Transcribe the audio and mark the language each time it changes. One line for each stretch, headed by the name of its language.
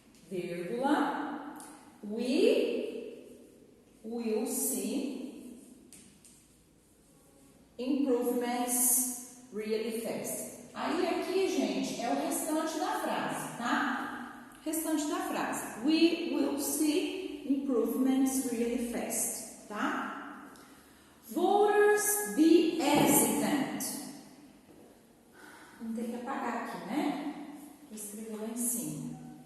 Portuguese: vírgula,
English: we will see improvements really fast.
Portuguese: Aí aqui, gente, é o restante da frase, tá? Restante da frase.
English: We will see improvements really fast, tá? Voters be hesitant.
Portuguese: Vamos ter que apagar aqui, né? Vou escrever lá em cima.